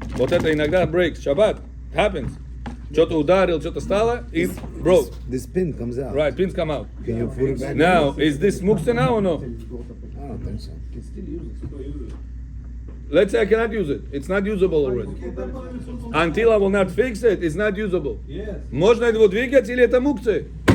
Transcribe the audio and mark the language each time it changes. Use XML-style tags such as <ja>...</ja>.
<ru>Вот это иногда</ru> <en>breaks. Shabbat happens.</en> <ru>Что-то ударил, что-то стало,</ru> <en>it broke. This pin comes out. Right, pins come out. Can you put it back? Now, is this muktzah now or no? I don't think so. Let's say I cannot use it. It's not usable already. Until I will not fix it, it's not usable. Yes.</en> <ru>Можно его двигать или это мукция?</ru>